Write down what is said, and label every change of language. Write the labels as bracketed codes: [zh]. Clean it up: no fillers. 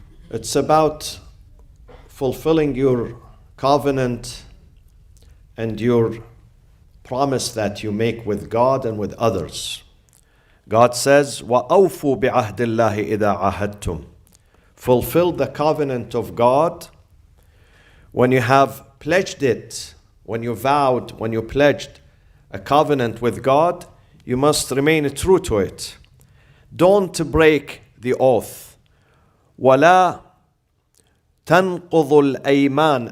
[en] It's about fulfilling your covenant and your promise that you make with God and with others. God says, [ar] وَأَوْفُوا بِعَهْدِ اللَّهِ إِذَا عَاهَدتُّمْ. [en] Fulfill the covenant of God when you have pledged it, when you vowed, when you pledged a covenant with God, you must remain true to it. Don't break the oath. [ar] وَلَا تَنْقُضُ الْأَيْمَانِ.